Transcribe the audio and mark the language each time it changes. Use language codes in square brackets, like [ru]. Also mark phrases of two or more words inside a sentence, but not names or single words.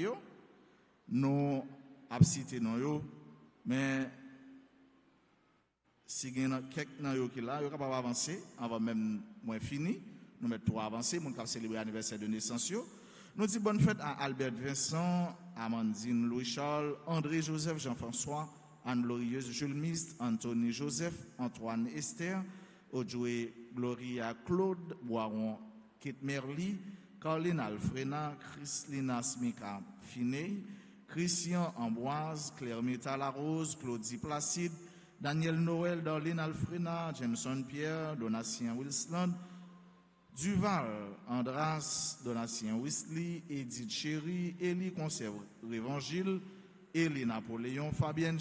[fr] Nous avons cité nous, mais si il y a quelqu'un qui est là, il va avancer avant même moins fini. Nous mettons pour avancer, nous avons célébré l'anniversaire de naissance. Nous disons bonne fête à Albert Vincent, Amandine Louis-Charles, André Joseph, Jean-François, Anne Glorieuse, Jules Mist, Anthony Joseph, Antoine Esther, Odjoué Gloria Claude, Boiron Kate Merli, Caroline Alfrena, Chrislina Smika Finet, Christian Ambroise, Claire Meta Larose, Claudie Placide, Daniel Noël, Darlene Alfrena, Jameson Pierre, Donatien Wilson, Duval Andras, Donatien Wesley, Edith Chéry, Élie Conserve Révangile, Élie Napoléon, Fabienne